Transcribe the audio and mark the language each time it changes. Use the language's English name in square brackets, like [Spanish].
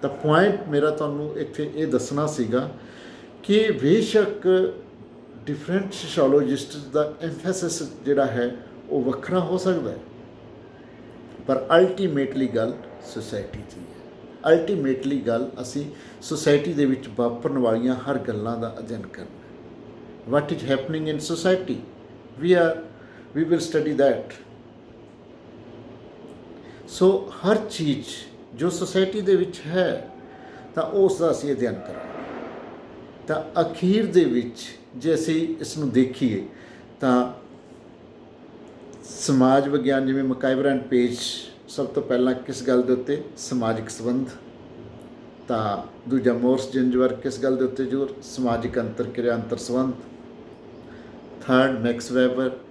[Punjabi] ਤਾਂ ਪੁਆਇੰਟ ਮੇਰਾ ਤੁਹਾਨੂੰ ਇੱਥੇ ਇਹ ਦੱਸਣਾ ਸੀਗਾ ਕਿ ਬੇਸ਼ੱਕ ਡਿਫਰੈਂਟ ਸੋਸ਼ੋਲੋਜਿਸਟ ਦਾ ਐਮਫੈਸਿਸ ਜਿਹੜਾ ਹੈ ਉਹ ਵੱਖਰਾ ਹੋ ਸਕਦਾ ਹੈ, ਪਰ ਅਲਟੀਮੇਟਲੀ ਗੱਲ ਸੁਸਾਇਟੀ ਦੀ ਹੈ। ਅਲਟੀਮੇਟਲੀ ਗੱਲ ਅਸੀਂ ਸੁਸਾਇਟੀ ਦੇ ਵਿੱਚ ਵਾਪਰਨ ਵਾਲੀਆਂ ਹਰ ਗੱਲਾਂ ਦਾ ਅਧਿਐਨ ਕਰਨਾ। [English] What is happening in society? We will study that. [Punjabi] ਸੋ ਹਰ ਚੀਜ਼ ਜੋ ਸੁਸਾਇਟੀ ਦੇ ਵਿੱਚ ਹੈ ਤਾਂ ਉਸ ਦਾ ਅਸੀਂ ਅਧਿਐਨ ਕਰਾਂਗੇ। ਤਾਂ ਅਖੀਰ ਦੇ ਵਿੱਚ ਜੇ ਅਸੀਂ ਇਸ ਨੂੰ ਦੇਖੀਏ ਤਾਂ ਸਮਾਜ ਵਿਗਿਆਨ ਜਿਵੇਂ ਮਕਾਇਵਰ ਐਂਡ ਪੇਜ ਸਭ ਤੋਂ ਪਹਿਲਾਂ ਕਿਸ ਗੱਲ ਦੇ ਉੱਤੇ, ਸਮਾਜਿਕ ਸੰਬੰਧ, ਤਾਂ ਦੂਜਾ ਮੋਰਸ ਜਿੰਜਵਰ ਕਿਸ ਗੱਲ ਦੇ ਉੱਤੇ ਜ਼ੋਰ, ਸਮਾਜਿਕ ਅੰਤਰਕਿਰਿਆ ਅੰਤਰ ਸੰਬੰਧ, ਥਰਡ ਮੈਕਸ ਵੈਬਰ